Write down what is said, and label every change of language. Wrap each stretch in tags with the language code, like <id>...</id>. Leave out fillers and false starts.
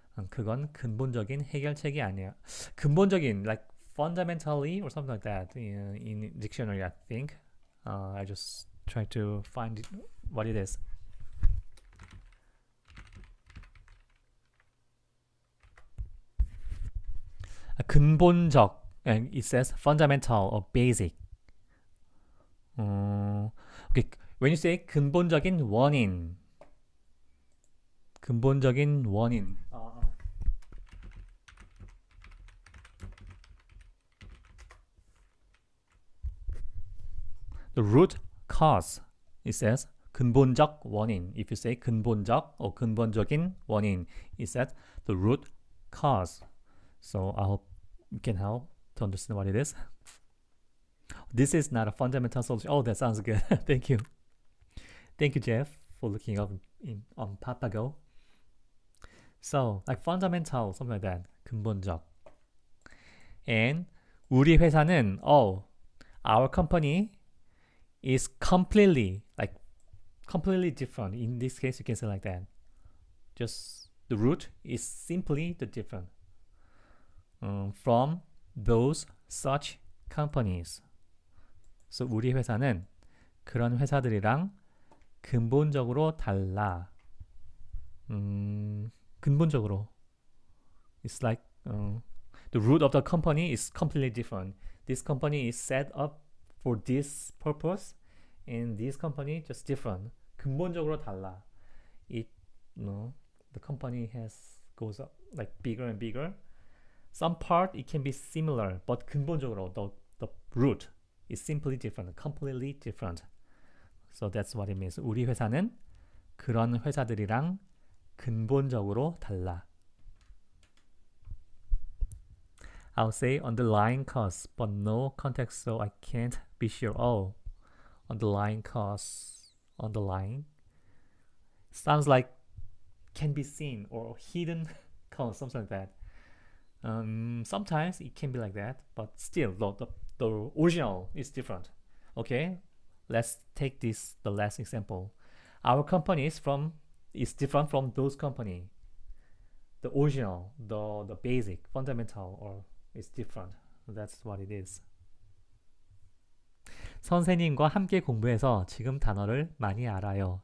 <ko>그건 근본적인 해결책이 아니야.</ko> <en>근본적인, like fundamentally or something like that in dictionary, I think. I just try to find what it is. 근본적, and it says fundamental or basic. Okay. When you say</en> <ko>근본적인 원인, 근본적인 원인.</ko> <en>The root cause, it says 근본적 원인. If you say 근본적 or 근본적인 원인, it says the root cause. So I hope you can help to understand what it is. This is not a fundamental solution. Oh, that sounds good. Thank you. Thank you, Jeff, for looking up on Papago. So, like fundamental, something like that.</en> <ko>근본적.</ko> <en>And</en> <ko>우리 회사는,</ko> <en>our company is completely different. In this case, you can say like that. Just the root is simply the different from those such companies.</en> <ko>So 우리 회사는 그런 회사들이랑 근본적으로 달라. 근본적으로.</ko> <en>It's like the root of the company is completely different. This company is set up for this purpose, and this company just different.</en> <ko>근본적으로 달라.</ko> <en>The company goes up like bigger and bigger. Some part it can be similar, but 근본적으로 the root is simply different, completely different. So that's what it means.</en> <ko>우리 회사는 그런 회사들이랑 근본적으로 달라.</ko> <en>I'll say underlying cause, but no context, so I can't be sure. Underlying cause, underlying. Sounds like can be seen or hidden cause, something like that. Sometimes it can be like that, but still, the original is different. Okay, let's take the last example. Our company is different from those company. The original, the basic, fundamental, or is different. That's what it is.</en> <ko>선생님과 함께 공부해서 지금 단어를 많이 알아요.</ko>